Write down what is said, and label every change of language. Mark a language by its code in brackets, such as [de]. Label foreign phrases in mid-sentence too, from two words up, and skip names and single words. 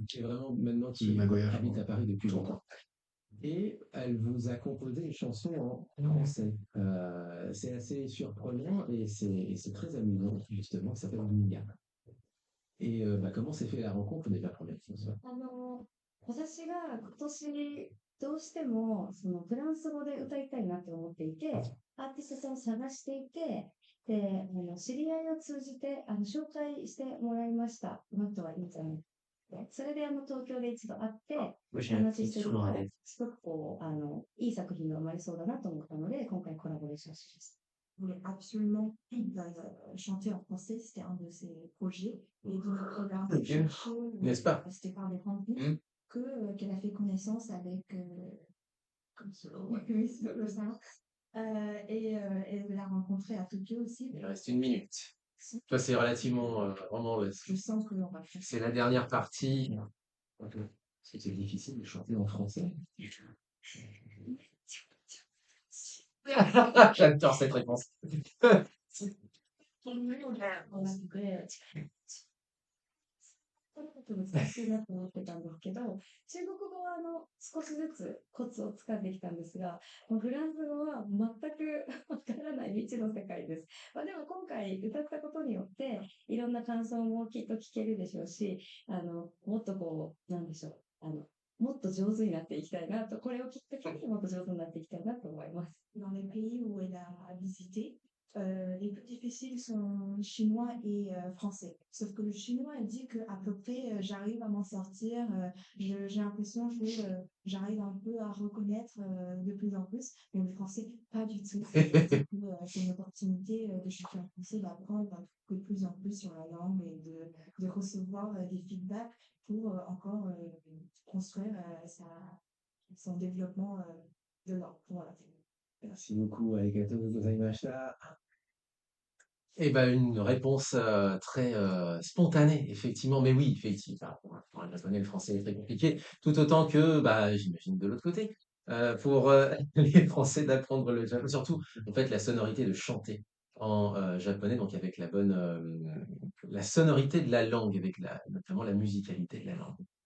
[fr] qui est vraiment maintenant C'est qui Nagoya, je habite crois. à Paris depuis longtemps. Et elle vous a composé une chanson en français. C'est assez surprenant et c'est très amusant, justement, qui s'appelle Mia. Et comment s'est fait la rencontre déjà, première chose? [ja] 私が今年どうしてもそのフランス語で歌いたいなって思っていて、アーティストさんを探していて、で、知り合いを通じて紹介してもらいました。この人はいいんじゃないって。それで東京で一度会って、 [fr] Moi, j'ai un [ja] 話 [fr] petit [ja] してる [fr] sur [ja] と、 [fr] l'oreille. [ja] すごくこう、いい作品が生まれそうだなと思ったので、今回コラボレーションしました。 [fr] voulait absolument chanter en français, c'était un de ses projets. Et donc, regardez, N'est-ce pas? c'était par les rencontres qu'elle a fait connaissance avec comme ça. Et elle l'a rencontré à Tokyo aussi. Il reste 1 minute. Toi, c'est relativement. Vraiment, Je sens que l'on va faire. c'est la dernière partie. C'était difficile de chanter en français. J'adore cette réponse. [ja] 難しいなと思ってたんですけど、中国語は少しずつコツをつかんできたんですが、フランス語は全くわからない未知の世界です。でも今回歌ったことによって、いろんな感想もきっと聞けるでしょうし、もっとなんでしょう、もっと上手になっていきたいなと、これをきっかけにもっと上手になっていきたいなと思います。 [fr] Dans les pays où elle a visité, les plus difficiles sont chinois et français. Sauf que le chinois, elle dit que à peu près, j'arrive à m'en sortir. J'ai l'impression que j'arrive un peu à reconnaître de plus en plus. Mais le français, pas du tout. Du coup, c'est une opportunité de chercher en français d'apprendre de plus en plus sur la langue et de recevoir des feedbacks pour encore construire son développement de langue. Voilà. Merci beaucoup, [ja] ありがとうございました. [fr] Eh ben, une réponse très spontanée, effectivement. Mais oui, effectivement, pour un japonais, le français est très compliqué, tout autant que, bah, j'imagine de l'autre côté, pour les Français d'apprendre le japonais, surtout en fait la sonorité de chanter en japonais, donc avec la sonorité de la langue, avec notamment la musicalité de la langue.